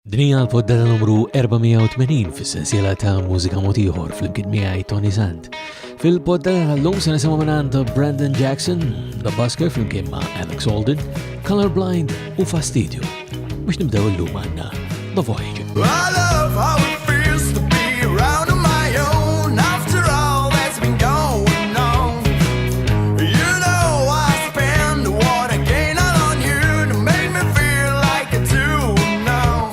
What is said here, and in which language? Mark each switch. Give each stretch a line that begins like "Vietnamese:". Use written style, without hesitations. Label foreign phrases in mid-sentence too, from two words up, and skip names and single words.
Maltese: Dinija l-poddata numru 480 fis-sensiela ta' mużika motiħor fl-imkien miegħi Tony Sant. Fil-poddata tal-lum se nisimgħu minn Brandon Jackson, The Busker fl-imkien ma' Alex Holden, Colorblind u Fastidio. Biex nibdew illum għandna The Voyage.
English: I love how it feels to be around on my own after all that's been going on. You know I spend what I gain out on you to make me feel like I do now.